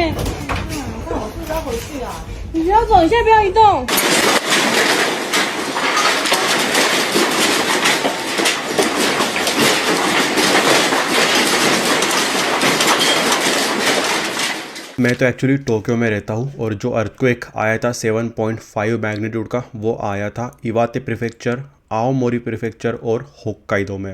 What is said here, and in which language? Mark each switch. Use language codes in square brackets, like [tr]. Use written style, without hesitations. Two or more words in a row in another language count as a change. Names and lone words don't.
[zh] 我看我是不是要回去啊？你不要走，你现在不要移动。 [hi] मैं तो एक्चुअली टोक्यो में रहता हूँ और जो अर्थक्वेक आया था 7.5 मैग्नीट्यूड का वो आया था इवाते प्रीफेक्चर, आओमोरी प्रीफेक्चर और होक्काइदो में।